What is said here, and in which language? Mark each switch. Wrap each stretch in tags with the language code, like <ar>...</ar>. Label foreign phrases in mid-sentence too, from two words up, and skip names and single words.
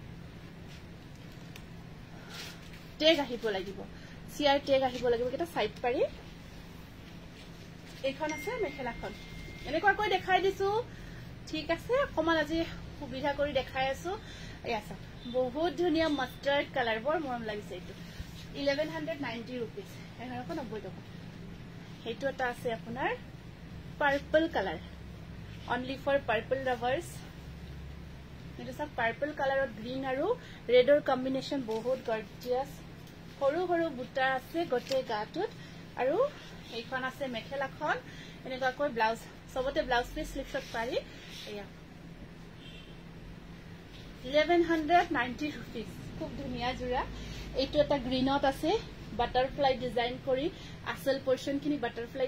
<as>টেগ আহিব লাগিব সিআর টেগ আহিব লাগিব এটা সাইড পাৰি এখন আছে মেখেলাখন এনেকুৱা কৈ দেখাই দিছো ঠিক আছে কমান আজি সুবিধা কৰি দেখাই আছো এই আছে বহুত ধুনিয়া</as> <en>mustard color</en> <as>বৰ মৰম লাগিছে এটো 1190 rupees 1190 টকা হেটো এটা আছে আপোনাৰ</as> <en>purple color only for purple lovers</en> <as>এটা সব</as> <en>purple color</en> <as>और green আৰু</as> <en>red or combination</en> <as>বহুত gorgeous হৰু হৰু বুটা আছে গটে গাটুত আৰু এইখন আছে মেখেলাখন এনেকুৱা কৈ ব্লাউজ সবতে</as> <en>blouse piece</en> <as>স্লিপশট পাৰি এয়া 1190 rupees খুব ধুনিয়া জোৰা এইটো এটা গ্ৰীনত আছে</as> <en>butterfly design</en> <as>কৰি আসল পোরশন খিনি বাটারফ্লাই</as>